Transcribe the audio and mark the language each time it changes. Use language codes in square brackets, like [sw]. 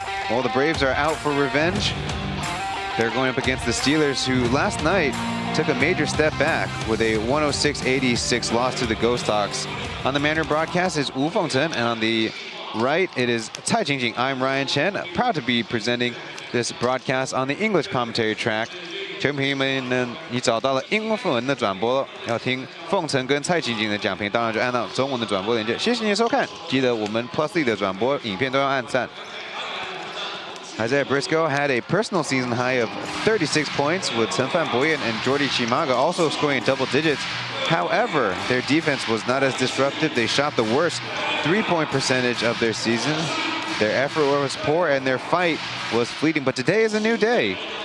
[en] Well, the Braves are out for revenge. They're going up against the Steelerss, who last night took a major step back with a 106-86 loss to the Ghost Hawks. On the Mandarin broadcast is Wu Fengchen, and on the right it is Cai Jingjing. I'm Ryan Chen, proud to be presenting this broadcast on the English commentary track. [zh] 球迷朋友们呢，你找到了英文、文的转播，要听凤城跟蔡晶晶的讲评，当然就按照中文的转播连接。谢谢你收看，记得我们 Plus League 的转播影片都要按赞。 [en] Isaiah Briscoe had a personal season high of 36 points, with Chen Boyan and Jordy Chimaga also scoring in double digits. However, their defense was not as disruptive. They shot the worst three-point percentage of their season. Their effort was poor and their fight was fleeting. But today is a new day.